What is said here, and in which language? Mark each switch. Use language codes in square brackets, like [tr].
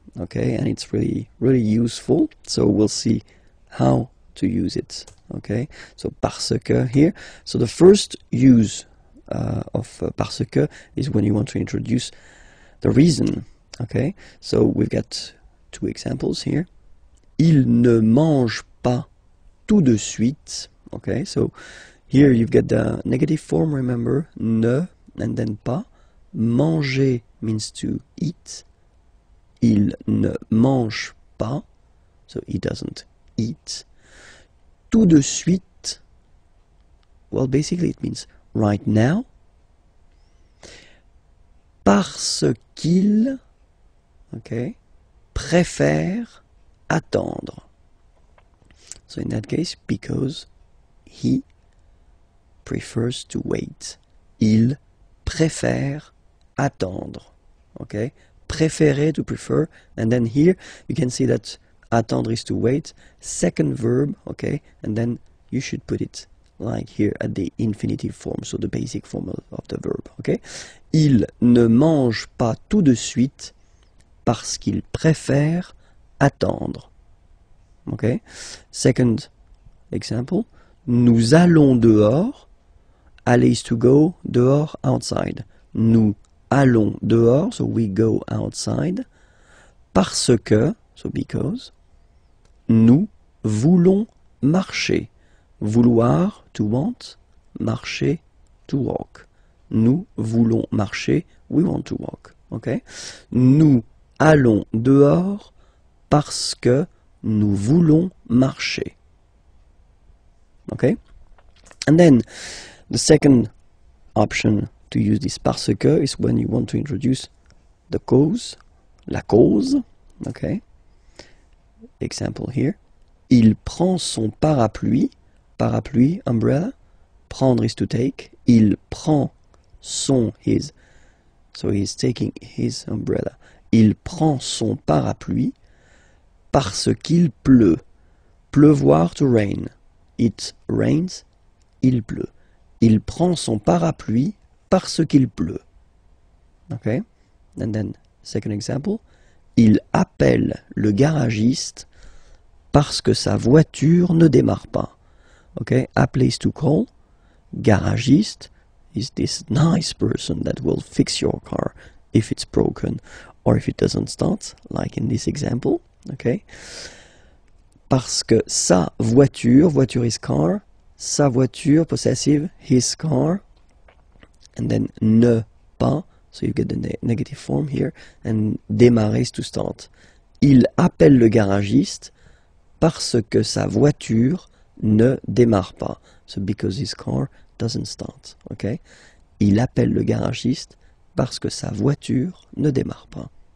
[en] Okay, and it's really useful. So we'll see how to use it. Okay, so parce que here. So the first use of parce que is when you want to introduce the reason. Okay, so we've got two examples here. [fr] Il ne mange pas tout de suite. [en] Okay, so here you've got the negative form, remember, ne, and then pas. Manger means to eat. [fr] Il ne mange pas, [en] so he doesn't eat. Tout de suite, well, basically it means right now. [fr] Parce qu'il, okay, préfère attendre. [en] So in that case, because he prefers to wait. [fr] Il préfère attendre. Okay? [en] Préférer, to prefer. And then here you can see that attendre is to wait. Second verb, okay? And then you should put it like here at the infinitive form, so the basic form of the verb, okay? [fr] Il ne mange pas tout de suite parce qu'il préfère attendre. [en] Okay? Second example, [fr] nous allons dehors. [en] Aller is to go, dehors, outside. [fr] Nous allons dehors, [en] so we go outside. [fr] Parce que, [en] so because. [fr] Nous voulons marcher. [en] Vouloir, to want. Marcher, to walk. [fr] Nous voulons marcher, [en] we want to walk. Okay? [fr] Nous allons dehors parce que nous voulons marcher. [en] Okay? And then the second option to use this parce que is when you want to introduce the cause, la cause. Okay? Example here. [fr] Il prend son parapluie. Parapluie, umbrella. [en] Prendre is to take. [fr] Il prend son, [en] his. So he's taking his umbrella. [fr] Il prend son parapluie parce qu'il pleut. [en] Pleuvoir, to rain. It rains. [fr] Il pleut. Il prend son parapluie parce qu'il pleut. Okay? [en] And then, second example. [fr] Il appelle le garagiste parce que sa voiture ne démarre pas. [en] okay? A place to call. Garagiste is this nice person that will fix your car if it's broken or if it doesn't start, like in this example, okay? Parce que sa voiture, voiture is car, sa voiture, possessive, his car, and then ne pas, so you get the negative form here, and démarrer is to start. [fr] Il appelle le garagiste parce que sa voiture ne démarre pas. [en] So because his car doesn't start, okay? [fr] Il appelle le garagiste parce que sa voiture ne démarre pas.